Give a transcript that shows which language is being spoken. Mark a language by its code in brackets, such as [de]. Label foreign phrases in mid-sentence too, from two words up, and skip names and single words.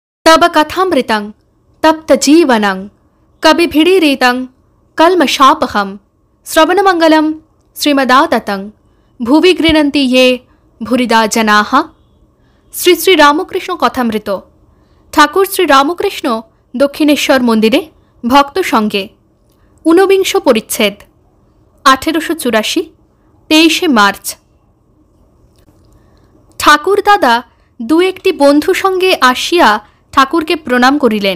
[sa] तब कथामृतं तप्तजीवनं कविभिडीरितं कल्मषापहं श्रवणमंगलं श्रीमदाततं भुवि गृह्णन्ति ये भूरिदा जनाः। [bn] শ্রী শ্রী রামকৃষ্ণ কথামৃত। ঠাকুর শ্রী রামকৃষ্ণ দক্ষিণেশ্বর মন্দিরে ভক্ত সঙ্গে ঊনবিংশ পরিচ্ছেদ 1884 23শে মার্চ। ঠাকুর দাদা দু একটি বন্ধু সঙ্গে আসিয়া ঠাকুরকে প্রণাম করিলেন।